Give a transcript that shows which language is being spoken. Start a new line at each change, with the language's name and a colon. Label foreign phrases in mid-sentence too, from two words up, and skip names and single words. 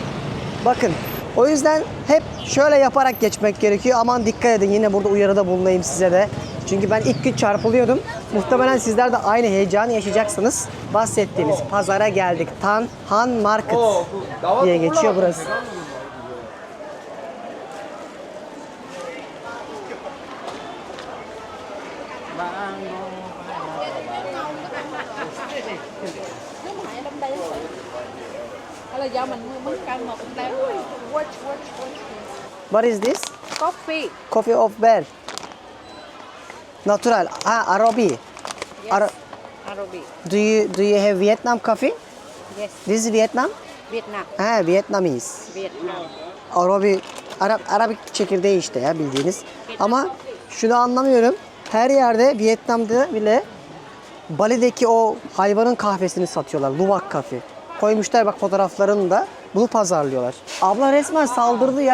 Turkish: Bakın. O yüzden hep şöyle yaparak geçmek gerekiyor. Aman dikkat edin. Yine burada uyarıda bulunayım size de. Çünkü ben ilk gün çarpılıyordum. Muhtemelen sizler de aynı heyecanı yaşayacaksınız. Bahsettiğimiz pazara geldik. Tan Han Market diye geçiyor burası.
Vietnamese: Hay là do mình muốn canh một đám watch.
English: What is this? Coffee. Coffee of bear. Natural. Arabi. Yes. Ara- Arabic. do you have Vietnam coffee? Yes. This is Vietnam? Vietnam. Vietnamese. Vietnam.
Turkish: Arabik çekirdeği işte ya bildiğiniz. Ama şunu anlamıyorum. Her yerde Vietnam'da bile Bali'deki o hayvanın kahvesini satıyorlar. Luwak kahve. Koymuşlar bak fotoğraflarını da. Bunu pazarlıyorlar. Abla resmen saldırdı ya.